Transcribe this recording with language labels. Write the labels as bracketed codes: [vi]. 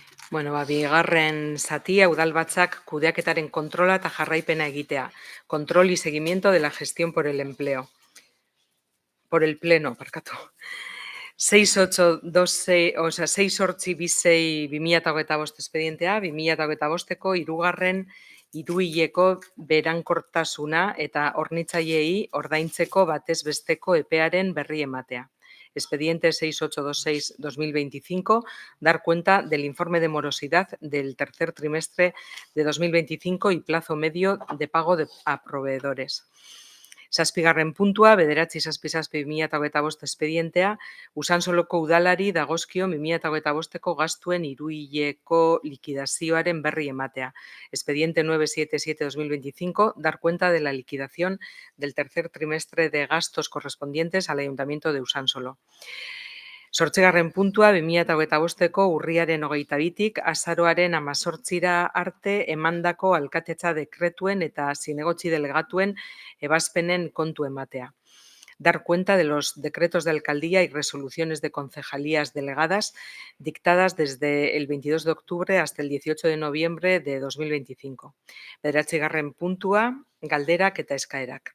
[eu] Bueno, bigarren zatia, udalbatzak kudeaketaren kontrola eta jarraipena egitea. [es] Control y seguimiento de la gestión por el empleo. Por el pleno, [eu] barkatu. 6-8-26-2025 espedientea, 2025ko hirugarren hiruhileko berankortasuna eta hornitzaileei ordaintzeko batez besteko epearen berri ematea. [es] Expediente 6826-2025, dar cuenta del informe de morosidad del tercer trimestre de 2025 y plazo medio de pago a proveedores. [eu] Zazpigarren puntua, 9-6-2025 expedientea, Usansoloko udalari dagozkio 2025ko gastuen hiruhileko likidazioaren berri ematea. [es] Expediente 977-2025, dar cuenta de la liquidación del tercer trimestre de gastos correspondientes al Ayuntamiento de Usansolo. [eu] Zortzigarren puntua, 2025ko urriaren 22tik azaroaren 18ra arte emandako alkatetza dekretuen eta zinegotzi delegatuen ebazpenen kontu ematea. [es] Dar cuenta de los decretos de alcaldía y resoluciones de concejalías delegadas dictadas desde el 22 de octubre hasta el 18 de noviembre de 2025. [eu] Bederatzigarren puntua, galderak eta eskaerak.